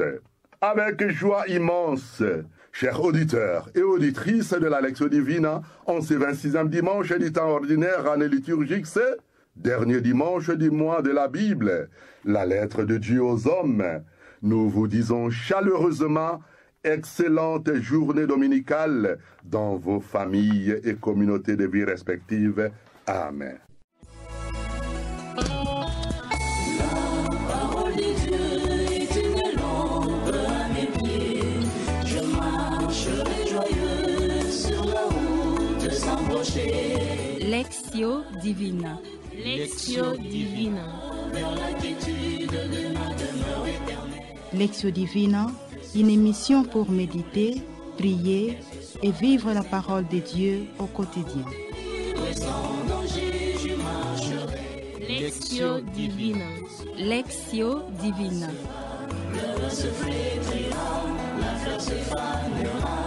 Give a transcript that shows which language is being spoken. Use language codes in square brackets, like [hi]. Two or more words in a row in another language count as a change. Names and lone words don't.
[fr] Avec joie immense, chers auditeurs et auditrices de la lecture divine, en ce 26e dimanche du temps ordinaire, année liturgique, c'est dernier dimanche du mois de la Bible, la lettre de Dieu aux hommes. Nous vous disons chaleureusement, excellente journée dominicale dans vos familles et communautés de vie respectives. Amen. Lectio Divina. Lectio Divina. Lectio Divina, une émission pour méditer, prier et vivre la parole de Dieu au quotidien. Lectio Divina. Lectio Divina. Le se fait brillant, la fleur se fane.